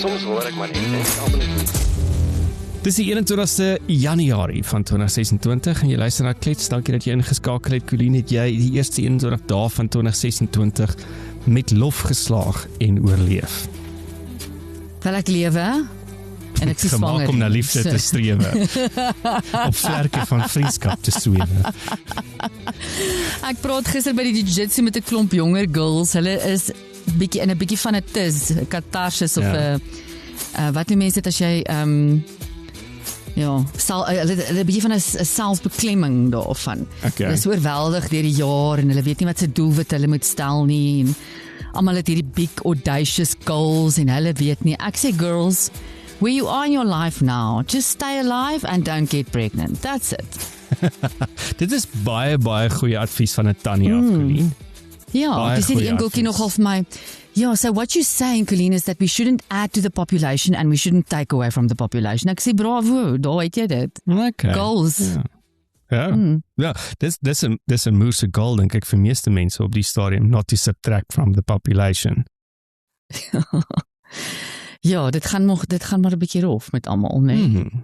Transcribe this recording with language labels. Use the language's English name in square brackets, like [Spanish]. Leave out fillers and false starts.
[Afrikaans] Soms hoor ek maar net almal net. Dis die 21ste Januarie van 2026 en jy luister na Klets. Dankie dat jy ingeskakel het. Colleen, het jy die eerste 21 dae van 2026 met lof geslaag en oorleef? Wel ek lewe en ek is swanger. Gemaak om na liefde te strewe. Op vlerke van vriendskap te swewe. Ek praat gister by die jiu-jitsu met 'n klomp jonger girls. Hulle is bietjie in 'n bietjie van 'n tis, 'n katarsis of 'n wat noem mense dit as jy ja, 'n bietjie van 'n selfbeklemming daarvan. Okay. Hulle is oorweldig deur die jaar en hulle weet nie wat se doelwit hulle moet stel nie en almal het hierdie [English] big audacious goals [Afrikaans] en hulle weet nie. Ek sê [English] girls, where you are in your life now, just stay alive and don't get pregnant. That's it. [Afrikaans] Dit is baie goeie advies van 'n tannie af, Colleen. Ja, dis die enkeltjie nogal vir my. [English] Yeah, so what you're saying, Colleen, is that we shouldn't add to the population and we shouldn't take away from the population. [Afrikaans] Ek sê bravo, daar het jy dit. Okay. [English] Goals. [Afrikaans] Ja, dis 'n moose goal, dink ek vir meeste mense op die stadium, [English] not to subtract from the population. [Afrikaans] Ja, dit gaan maar 'n bietjie rof met almal, nee.